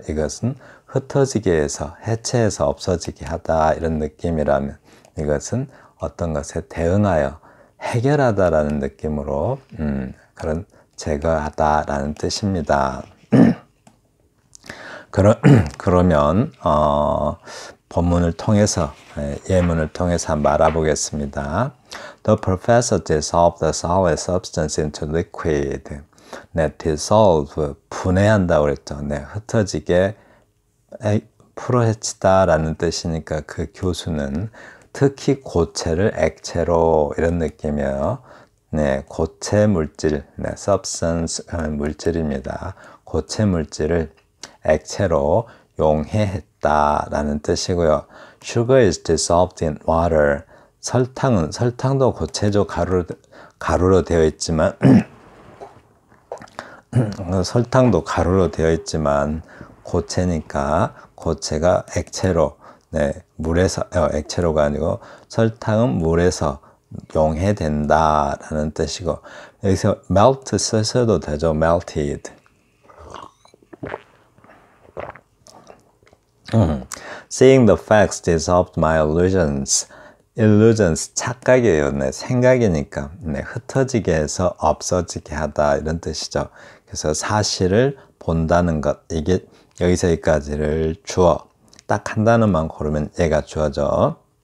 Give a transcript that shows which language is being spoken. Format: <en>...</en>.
<ko>이것은 흩어지게 해서 해체해서 없어지게 하다 이런 느낌이라면 이것은 어떤 것에 대응하여 해결하다 라는 느낌으로 그런 제거하다 라는 뜻입니다. 그러면 본문을 통해서, 예문을 통해서 한번 알아보겠습니다.</ko> <en>The professor dissolved the solid substance into liquid.</en> <ko>네, dissolve, 분해한다고 그랬죠. 네, 흩어지게 풀어헤치다 라는 뜻이니까 그 교수는 특히 고체를 액체로 이런 느낌이에요. 네, 고체 물질, 네, substance 물질입니다. 고체 물질을 액체로 용해했다 라는 뜻이고요.</ko> <en>Sugar is dissolved in water.</en> <ko>설탕도 고체죠. 가루로 되어 있지만 설탕도 가루로 되어 있지만 고체니까 고체가 액체로, 네, 물에서, 액체로가 아니고 설탕은 물에서 용해된다 라는 뜻이고, 여기서 melt 쓰셔도 되죠.</ko> <en>melted. Seeing the facts dissolved my illusions.</en> <ko>illusions, 착각이에요. 네, 생각이니까. 네, 흩어지게 해서 없어지게 하다 이런 뜻이죠. 그래서 사실을 본다는 것, 이게 여기서 여기까지를 주어, 딱 한 단어만 고르면 얘가 주어져.</ko>